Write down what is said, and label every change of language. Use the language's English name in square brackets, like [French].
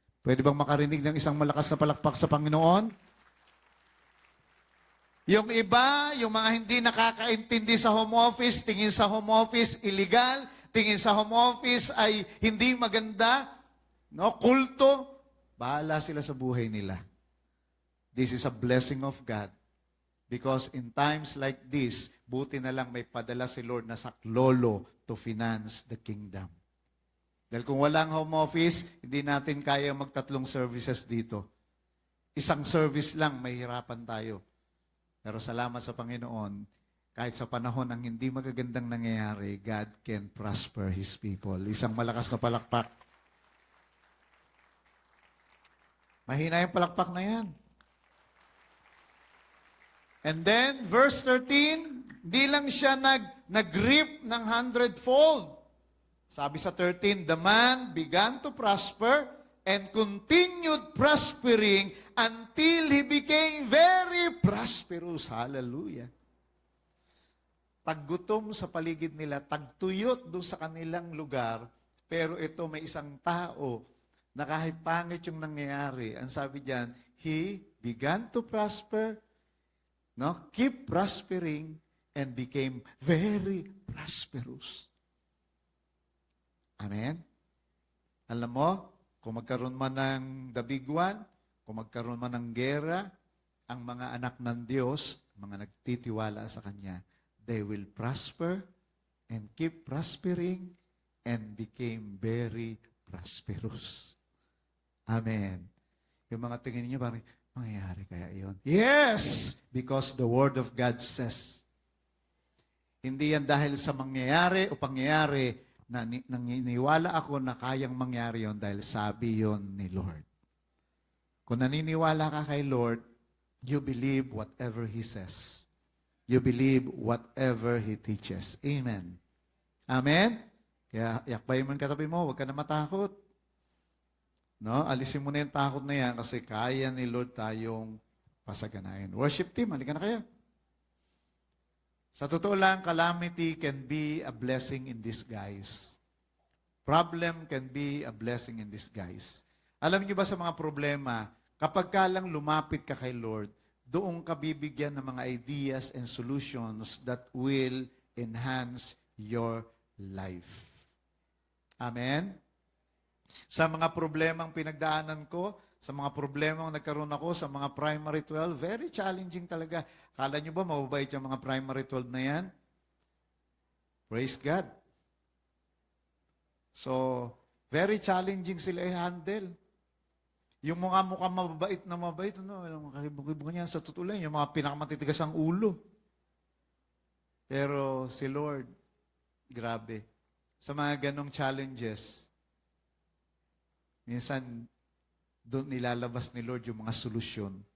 [Filipino] Pwede bang makarinig ng isang malakas na palakpak sa Panginoon? Yung iba, yung mga hindi nakakaintindi sa home office, tingin sa home office illegal, tingin sa home office ay hindi maganda, no, kulto, bahala sila sa buhay nila. [English] This is a blessing of God. Because in times like this, [Filipino] buti na lang may padala si Lord na saklolo [English] to finance the kingdom. [Filipino] Dahil kung walang home office, hindi natin kaya magtatlong services dito. Isang service lang, mahirapan tayo. Pero salamat sa Panginoon, kahit sa panahon ng hindi magagandang nangyayari, [English] God can prosper His people. [Filipino] Isang malakas na palakpak. Mahina yung palakpak na yan. [English] And then, [Filipino] verse 13, di lang siya nag-reap ng 100-fold. Sabi sa 13, [English] the man began to prosper and continued prospering until he became very prosperous. Hallelujah. [Filipino] Taggutom sa paligid nila, tagtuyot doon sa kanilang lugar, pero ito may isang tao na kahit pangit yung nangyayari, ang sabi diyan, [English] he began to prosper, [Filipino] no? [English] Keep prospering, and became very prosperous. [Filipino] Amen? Alam mo, kung magkaroon man ng dabiguan, kung magkaroon man ng gera, ang mga anak ng Diyos, mga nagtitiwala sa Kanya, [English] they will prosper and keep prospering and became very prosperous. [Filipino] Amen. Yung mga tingin niyo parang, mangyayari kaya iyon? [English] Yes! Because the Word of God says. [Filipino] Hindi yan dahil sa mangyayari o pangyayari na naniniwala ako na kayang mangyari yon dahil sabi yon ni Lord. Kung naniniwala ka kay Lord, [English] you believe whatever He says. You believe whatever He teaches. [Filipino] Amen. Amen? Kaya yakbay mo yung katabi mo, huwag ka na matakot. No? Alisin mo na yung takot na yan kasi kaya ni Lord tayong pasaganayin. [English] Worship team, [Filipino] halika na kayo. Sa totoo lang, [English] calamity can be a blessing in disguise. Problem can be a blessing in disguise. [Filipino] Alam niyo ba sa mga problema, kapag ka lang lumapit ka kay Lord, doon ka bibigyan ng mga [English] ideas and solutions that will enhance your life. Amen? [Filipino] Sa mga problemang pinagdaanan ko, sa mga problemang nagkaroon ako sa mga primary 12, very challenging talaga. Kala nyo ba mababait yung mga primary 12 na yan? [English] Praise God. So, very challenging sila i-handle. [Filipino] Yung mga mukhang mababait, yung mga kibog-kibog niyan, sa totoo lang, yung mga pinakamatitigas ang ulo. Pero si Lord, grabe. Sa mga ganong challenges, minsan, doon ilalabas ni Lord yung mga solusyon.